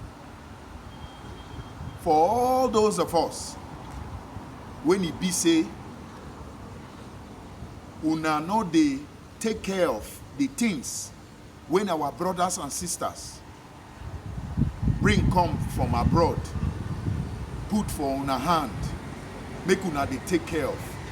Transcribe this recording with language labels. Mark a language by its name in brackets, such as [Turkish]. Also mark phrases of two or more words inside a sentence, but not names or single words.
[Nigerian Pidgin] For all those of us, when it be say, una no dey take care of the things when our brothers and sisters bring come from abroad, put for una hand, make una dey take care of.